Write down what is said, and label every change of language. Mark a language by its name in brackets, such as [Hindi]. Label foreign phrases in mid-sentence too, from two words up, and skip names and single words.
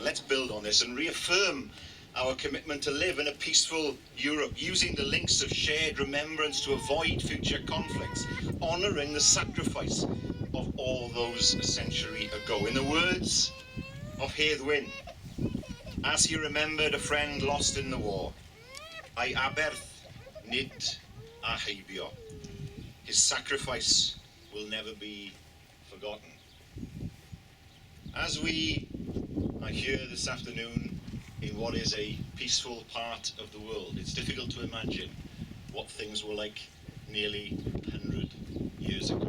[English] Let's build on this and reaffirm our commitment to live in a peaceful Europe, using the links of shared remembrance to avoid future conflicts, honouring the sacrifice of all those a century ago. In the words of Hedd Wyn, as he remembered a friend lost in the war, [Welsh] "Ai aberth nid a heibio." [English] His sacrifice will never be forgotten. As we are here this afternoon in what is a peaceful part of the world, it's difficult to imagine what things were like nearly 100 years ago.